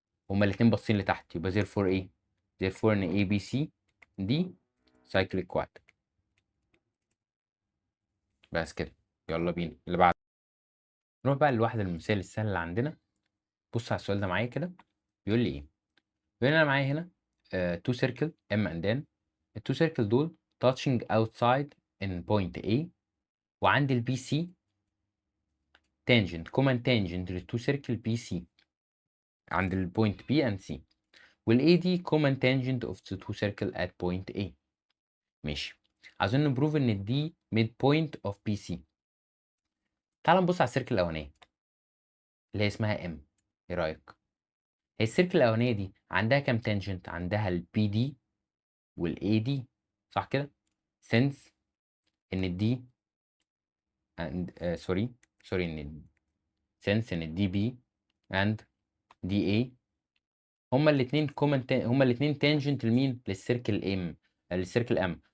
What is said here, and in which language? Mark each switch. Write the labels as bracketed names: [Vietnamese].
[Arabic] هما الاتنين باصين لتحت، يبقى therefore ايه؟ [English] therefore ان A B C دي cyclic quad. [Arabic] بس كده. يلا بينا اللي بعده. نروح بقى للواحدة المثال السهل اللي عندنا. بص على السؤال ده معايا كده. بيقول لي ايه؟ بيقول لي انا معايا هنا two circle M and N. التو سيركل دول touching outside in point A، وعندي البي سي tangent common tangent للتو سيركل بي سي عند البوينت B and C، والاي دي [English] common tangent of the two circle at point A. [Arabic] ماشي. عايزين نبروف ان الدي [English] mid point of BC. [Arabic] تعال نبص على السيركل الاولانيه اللي هي اسمها M. ايه رايك؟ هي السيركل الاولانيه دي عندها كام تانجنت؟ عندها البي دي والاي دي، صح كده؟ since ان الدي سوري ان since ان الدي بي and دي اي هما الاثنين هما الاثنين تانجنت لمين؟ للسيركل ام، للسيركل ام.